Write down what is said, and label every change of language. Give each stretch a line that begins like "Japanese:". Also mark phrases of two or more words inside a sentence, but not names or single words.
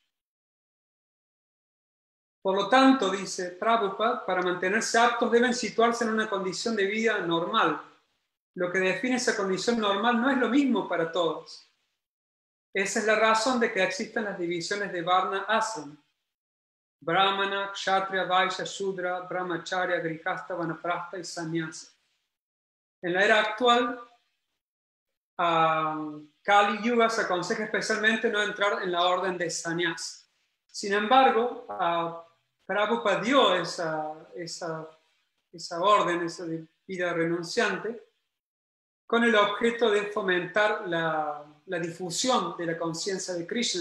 Spanish: Por lo tanto, dice Prabhupada, para mantenerse aptos deben situarse en una condición de vida normal. Lo que define esa condición normal no es lo mismo para todos. Esa es la razón de que existan las divisiones de Varna Ashram. Brahmana, Kshatriya, Vaishya, Shudra, Brahmacharya, Grihastha, Vanaprastha y Sannyasa. En la era actual, Kali Yuga se aconseja especialmente no entrar en la orden de Sannyasa. Sin embargo, Prabhupada dio esa orden, esa de vida renunciante, con el objeto de fomentar la difusión de la conciencia de Krishna.